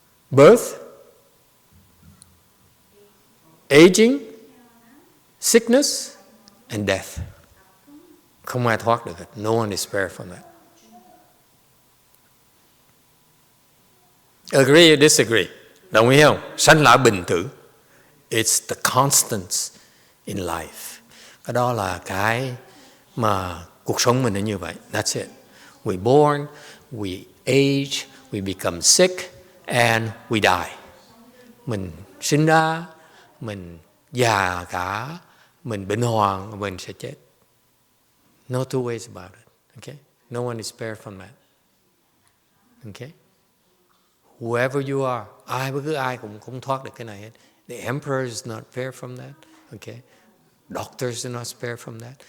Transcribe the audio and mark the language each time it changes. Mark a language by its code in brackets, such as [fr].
[en] Birth, aging, sickness, and death. [vi] Không ai thoát được hết. [en] No one is spared from that. Agree or disagree? [vi] Đồng ý không? Sanh lão bệnh tử. [en] It's the constants in life. [vi] Cái đó là cái mà cuộc sống mình là như vậy. [en] That's it. We born, we age, we become sick, and we die. [vi] Mình sinh ra, mình già cả, mình bệnh hoạn, mình sẽ chết. [en] No two ways about it. Okay? No one is spared from that. Okay? Whoever you are, [vi] bất cứ ai cũng không thoát được cái này hết. [en] The emperor is not spared from that. Okay? Doctors are not spared from that.